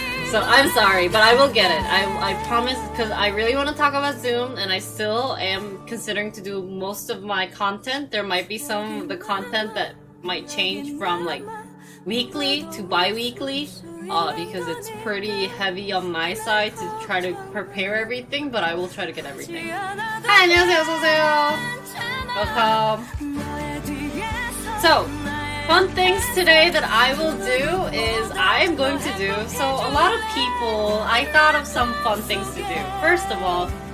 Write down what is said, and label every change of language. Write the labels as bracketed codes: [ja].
[en] So I'm sorry, but I will get it. I promise, because I really want to talk about Zoom, and I still am considering to do most of my content. There might be some of the content that might change from like weekly to bi-weekly. Because it's pretty heavy on my side to try to prepare everything, but I will try to get everything. Hi, [ko] 안녕하세요, 어서오세요. [en] Welcome. So, fun things today that I will do is I'm going to do, so a lot of people, I thought of some fun things to do. First of all,